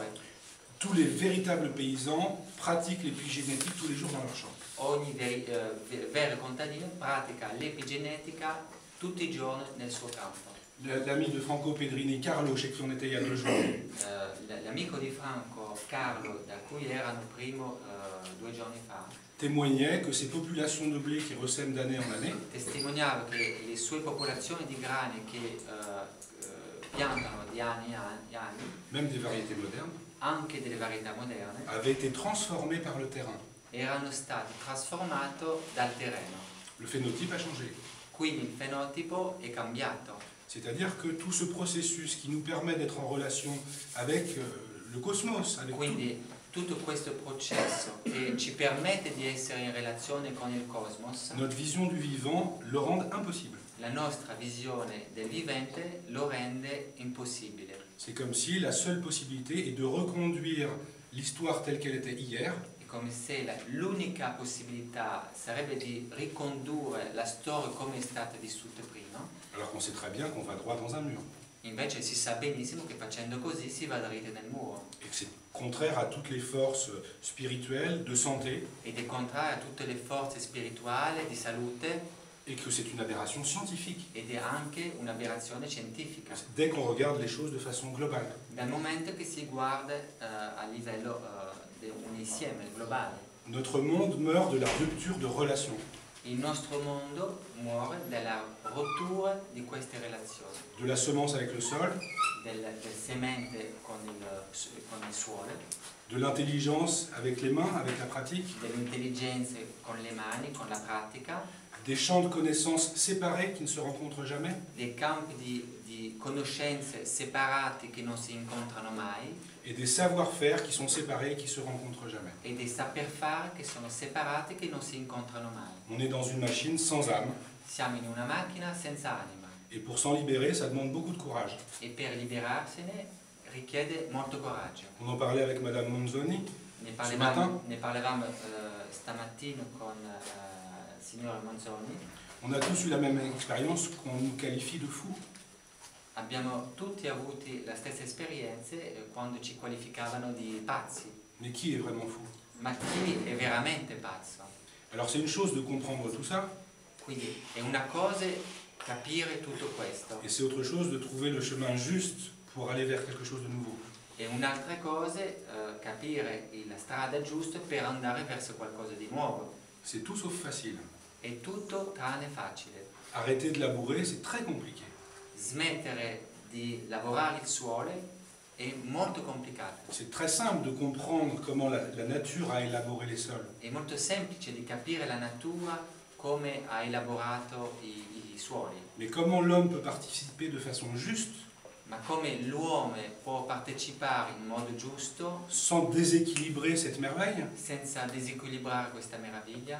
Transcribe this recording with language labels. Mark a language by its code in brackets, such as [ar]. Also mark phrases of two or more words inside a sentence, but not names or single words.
[fr] Tous les véritables paysans pratiquent l'épigénétique tous les jours dans leur champ. [it] Ogni vero contadino pratica l'epigenetica tutti i giorni nel suo campo. [fr] L'ami de Franco Pedrini, Carlo, chez qui on était il y a 2 jours, [it] L'amico di Franco, Carlo, da cui erano primo 2 giorni fa, [fr] témoignait que ces populations de blé qui ressèment d'année en année [it] testimoniava che le sue popolazioni di grani che piantano di anni in anni, [fr] même des variétés modernes, [it] anche delle varietà moderne, [fr] avaient été transformées par le terrain. [it] erano stati trasformati dal terreno. [fr] Le phénotype a changé. [it] Quindi il fenotipo è cambiato. [fr] C'est-à-dire que tout ce processus qui nous permet d'être en relation avec le cosmos, avec [it] Quindi tutto questo processo che ci permette di essere in relazione con il cosmos, [fr] notre vision du vivant le rend impossible. [it] la nostra visione del vivente lo rende impossibile. [fr] C'est comme si la seule possibilité est de reconduire l'histoire telle qu'elle était hier, [it] È come se l'unica possibilità sarebbe di ricondurre la storia come è stata vissuta prima, [fr] alors qu'on sait très bien qu'on va droit dans un mur. [it] invece si sa benissimo che facendo così si va dritti nel muro. [fr] Et que c'est contraire à toutes les forces spirituelles, de santé, [it] Ed è contrario a tutte le forze spirituali, di salute, [fr] et que c'est une aberration scientifique, [it] ed è anche un'aberrazione scientifica. [fr] dès qu'on regarde les choses de façon globale. [it] Dal momento che si guarda a livello di un insieme globale. [fr] Notre monde meurt de la rupture de relation. [it] Il nostro mondo muore dalla rottura di queste relazioni, [fr] De la semence avec le sol, [it] del semente con il suolo, [fr] de l'intelligence avec les mains, avec la pratique, [it] dell'intelligenza con le mani, con la pratica, [fr] des champs de connaissances séparés qui ne se rencontrent jamais, [it] dei campi di conoscenze separati che non si incontrano mai [fr] et des savoir-faire qui sont séparés et qui ne se rencontrent jamais. [it] e dei saper fare che sono separati che non si incontrano mai. [fr] On est dans une machine sans âme, [it] Siamo in una macchina senza anima [fr] et pour s'en libérer, ça demande beaucoup de courage. [it] e per liberarsene richiede molto coraggio. [fr] On en parlait avec Madame Monzoni. [it] Ne parlavamo stamattina con il signor Manzoni. [fr] On a tous eu la même expérience qu'on nous qualifie de fous. [it] Abbiamo tutti avuto la stessa esperienza quando ci qualificavano di pazzi. [fr] Mais qui est vraiment fou? [it] Ma chi è veramente pazzo? [fr] Alors c'est une chose de comprendre tout ça, [it] Quindi è una cosa capire tutto questo, [fr] et c'est autre chose de trouver le chemin juste pour aller vers quelque chose de nouveau. [it] è un'altra cosa capire la strada giusta per andare verso qualcosa di nuovo. [fr] C'est tout sauf facile. [it] È tutto tranne facile. [fr] Arrêter de labourer, c'est très compliqué. [it] Smettere di lavorare il suolo è molto complicato. [fr] C'est très simple de comprendre comment la nature a élaboré les sols. [it] È molto semplice di capire la natura come ha elaborato i suoli, [fr] Mais comment l'homme peut participer de façon juste, [it] ma come l'uomo può partecipare in modo giusto [fr] sans déséquilibrer cette merveille, [it] senza disequilibrare questa meraviglia